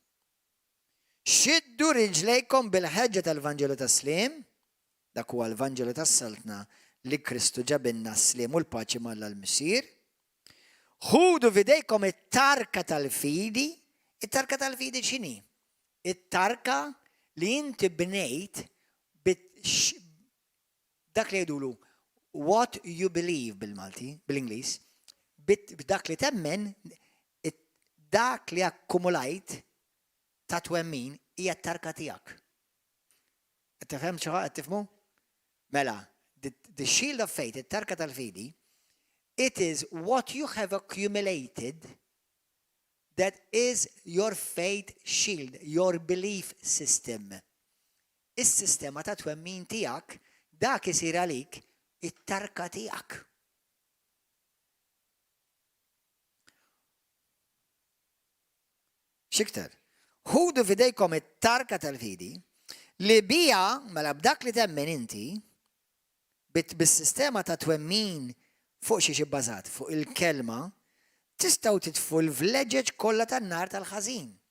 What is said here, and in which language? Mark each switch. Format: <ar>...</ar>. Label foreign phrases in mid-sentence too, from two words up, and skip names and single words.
<mt>Xiddu riġlejkom bil-ħeġġa tal-Vanġelu tas-Slim, dak huwa l-Vanġelu tas-Saltna li Kristu ġabinna s-slim u l-paċi mal l-Missir. Ħudu fidejkom it-tarka tal-fidi. It-tarka tal-fidi x'inhi? It-tarka li inti bnejt dak li jgħidulu</mt> <en>what you believe</en> <mt>bil-Malti, bil-Ingliż, dak li temmen dak li akkumulajt ta' twemmin hija t-tarka tiegħek. Qed tifhem xi ħaġa qed tifhmu? Mela,</mt> <en>the shield of faith,</en> <mt>it-tarka tal-fidi,</mt> <en>it is what you have accumulated that is your faith shield, your belief system.</en> <mt>Is-sistema ta' twemmin tiegħek dak isir għalik it-tarka tiegħek. Xiktar, ħudu fidejkom it-tarka tal-fidi li bija mela b'dak li temmen inti bis-sistema ta' twemmin fuq xi bbażat fuq il-kelma tistgħu titfu l-vleġeġ kollha tan-nar tal-ħażin.</mt>